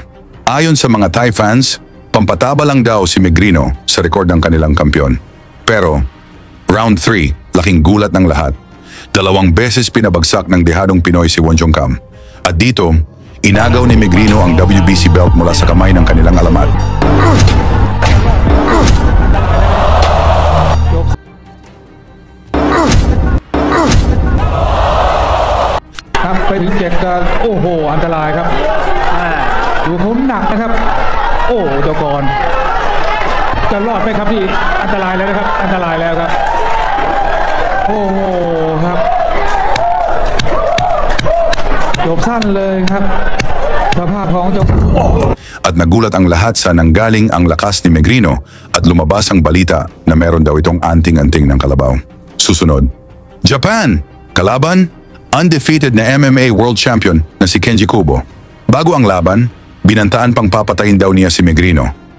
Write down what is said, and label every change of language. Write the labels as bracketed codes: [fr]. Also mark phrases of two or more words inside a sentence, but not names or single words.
[tl] Ayon sa mga Thai fans, pampataba lang daw si Megrino sa rekord ng kanilang kampiyon. Pero, round 3, laking gulat ng lahat. 2 beses pinabagsak ng dehadong Pinoy si Wonjongkam. At dito, inagaw ni Megrino ang WBC belt mula sa kamay ng kanilang alamat. [th] ครับไปถึง7ก็โอ้โหอันตรายครับดูเขาหนักนะครับโอ้เจ้าก่อนจะรอดไหมครับพี่อันตรายแล้วนะครับอันตรายแล้วครับโอ้โหครับจบสั้นเลยครับสภาพของเจ้า [tl] At nagulat ang lahat sa nanggaling ang lakas ni Megrino at lumabas ang balita na meron daw itong anting-anting ng kalabaw. Susunod, Japan! Kalaban, undefeated na MMA World Champion na si Kenji Kubo. Bago ang laban, binantaan pang papatayin daw niya si Megrino.